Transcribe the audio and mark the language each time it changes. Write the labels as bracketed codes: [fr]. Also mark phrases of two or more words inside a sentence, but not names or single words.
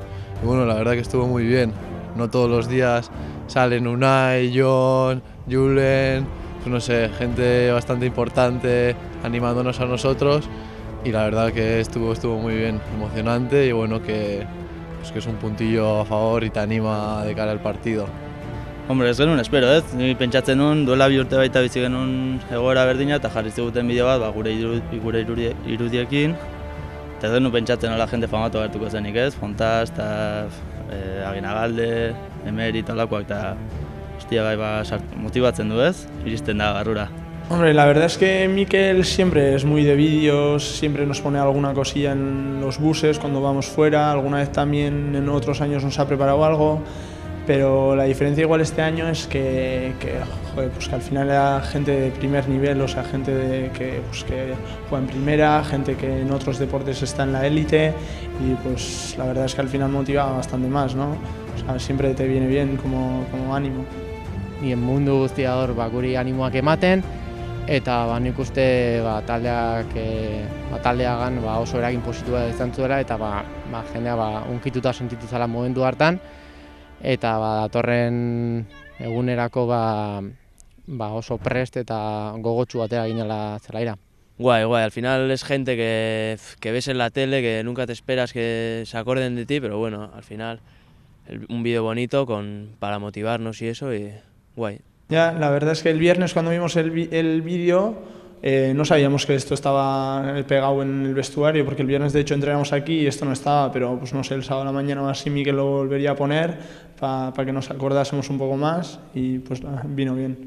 [es] Y bueno, la verdad que estuvo muy bien. No todos los días salen Unai, John, Julen, pues no sé, gente bastante importante animándonos a nosotros y la verdad que estuvo muy bien, emocionante y bueno que es un puntillo a favor y te anima de cara al partido. Hombre, [eu] ez genuen espero, ez? Ni pentsatzen nun, duela 2 urte baita bizi genuen egoera berdina eta jarri ziguten bideo bat gure irudiekin. Eta ez genuen pentsatzen ala jende famatu agertuko zenik, ez? Fontaz eta Aginagalde, Emery talakoak eta hostia, motibatzen du ez, iristen da barrura. [es] Hombre, la verdad es que Mikel siempre es muy de vídeos, siempre nos pone alguna cosilla en los buses cuando vamos fuera, alguna vez también en otros años nos ha preparado algo, pero la diferencia igual este año es que al final era gente de primer nivel, o sea, gente que juega en primera, gente que en otros deportes está en la élite y pues la verdad es que al final motiva bastante más, ¿no? O sea, siempre te viene bien como ánimo. [eu] Nien mundu guztia hor guri animoak ematen, eta nik uste taldeagan oso eragin positiboa izan zuela eta jendea unkituta sentitu zela momentu hartan eta datorren egunerako oso prest eta gogotsu atera ginela zelaira. [es] Guay, al final es gente que ves en la tele, que nunca te esperas que se acuerden de ti, pero bueno, al final un vídeo bonito para motivarnos y eso, y guay. Ya, la verdad es que el viernes cuando vimos el vídeo no sabíamos que esto estaba pegado en el vestuario, porque el viernes de hecho entrenamos aquí y esto no estaba, pero pues no sé, el sábado a la mañana o así Mikel lo volvería a poner para que nos acordásemos un poco más y pues vino bien.